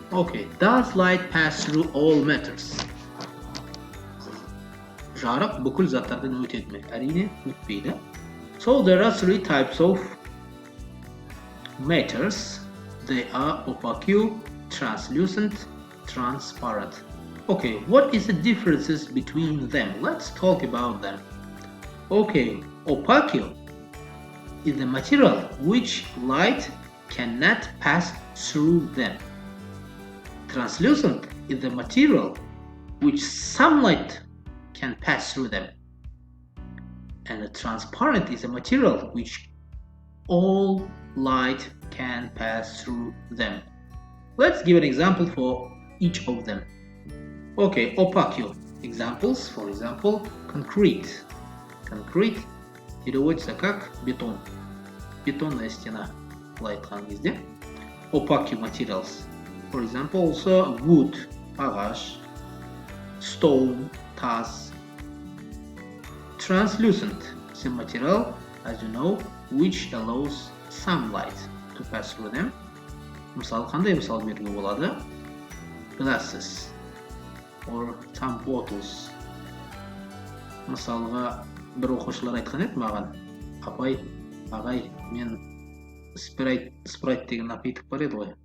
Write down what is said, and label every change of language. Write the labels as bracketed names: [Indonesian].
[English] Okay, does light pass through all matters? [Kazakh] Жарық бүкіл заттардан өтеді ме? Әрине, өтпейді. [English] So, there are three types of matters. They are opaque, translucent, transparent. Okay, what is the differences between them? Let's talk about them. Okay, opaque is the material which light cannot pass through them. Translucent is the material which sunlight can pass through them. And transparent is a material which all light can pass through them. Let's give an example for each of them. Okay, opaque examples, for example, concrete. [Russian] Concrete переводится как бетон. Бетонная стена. [Kazakh] Айтқан кезде. [English] Opaque materials. For example, also wood, ағаш, stone, тас. Translucent is a material, as you know, which allows sunlight to pass through them. [Kazakh] Мысалы, қандай мысал беруге болады? [English] Glasses or some bottles. [Kazakh] Мысалға, бір оқушылар айтқан еді маған, апай, ағай, мен спрайт деген напиток бар еді ғой.